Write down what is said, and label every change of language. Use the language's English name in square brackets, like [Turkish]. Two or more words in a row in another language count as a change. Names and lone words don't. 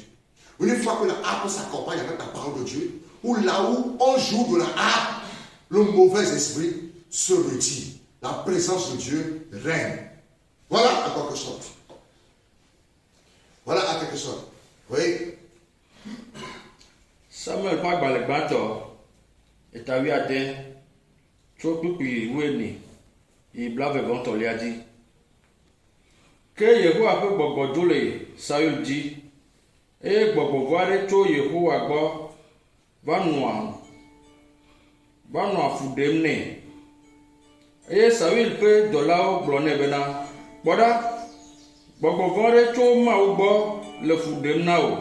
[French] Une fois que la harpe s'accompagne avec la parole de Dieu, ou là où on joue de la harpe, le mauvais esprit se retire. La présence de Dieu règne. Voilà à quelque chose. Voilà à quelque chose. Oui. [Ewe] Samuel ƒe agbalẽ gbãtɔ eta 11 tso kpukpui 14 yi 22 dzi. Ke Yehowa ƒe gbɔgbɔ dzo le Saul dzi eye gbɔgbɔ vɔ aɖe tso Yehowa gbɔ va nɔa fu ɖem nɛ eye Saul ƒe dɔlawo gblɔ nɛ bena, kpɔ ɖa, gbɔgbɔ vɔ aɖe tso Mawu gbɔ le fu ɖem na wò.